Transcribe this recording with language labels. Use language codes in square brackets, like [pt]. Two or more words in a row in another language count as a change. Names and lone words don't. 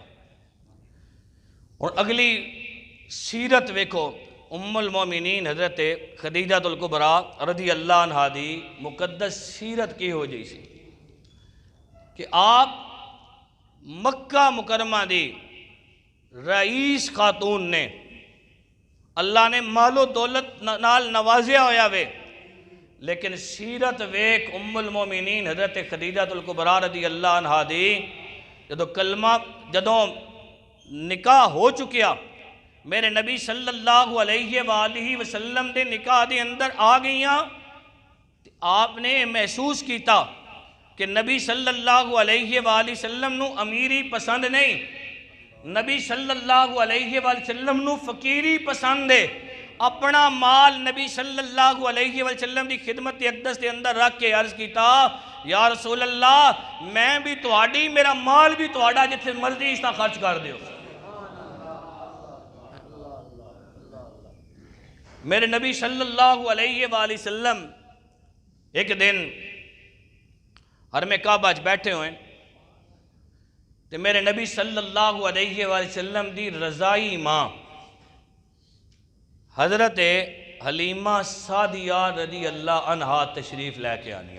[pa] اور اگلی سیرت ویکھو ام المومنین حضرت خدیجہ الکبریٰ رضی اللہ عنہا دی مقدس سیرت کی ہو جی سی کہ آپ مکہ مکرمہ دی رئیس خاتون نے اللہ نے مال و دولت نال نوازیا ہویا وے، لیکن سیرت ویک ام المومنین حضرت خدیجہ الکبریٰ رضی اللہ عنہا دی جدوں نکاح ہو چکیا، میرے نبی صلی اللہ علیہ وآلہ وسلم دے نکاح دے اندر آ گئیاں، آپ نے محسوس کیتا کہ نبی صلی اللہ علیہ وآلہ وسلم نو امیری پسند نہیں، نبی صلی اللہ علیہ وسلم نو فقیری پسند ہے۔ اپنا مال نبی صلی اللہ علیہ وسلم دی خدمت اقدس دے اندر رکھ کے عرض کیتا یا رسول اللہ میں بھی تہاڈی میرا مال بھی تہاڈا جتھے مرضی اس طرح خرچ کر دیو۔ میرے نبی صلی اللہ علیہ وآلہ وسلم ایک دن حرم کعبہ بیٹھے ہوئے تو میرے نبی صلی اللہ علیہ وآلہ وسلم دی رضائی ماں حضرت حلیمہ سعدیہ رضی اللہ عنہا تشریف لے کے آنیا۔